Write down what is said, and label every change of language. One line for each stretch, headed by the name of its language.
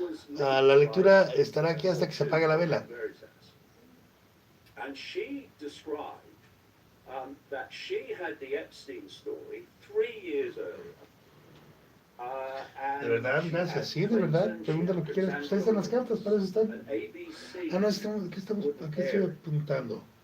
Spanish: La lectura estará aquí hasta que se apague la vela.
English: And she described that she had the Epstein story 3 years earlier.
Spanish: De verdad, gracias. Sí, de verdad. Pregunta lo que quieras. Ustedes están las cartas, para eso están. Ah, no, aquí estoy apuntando.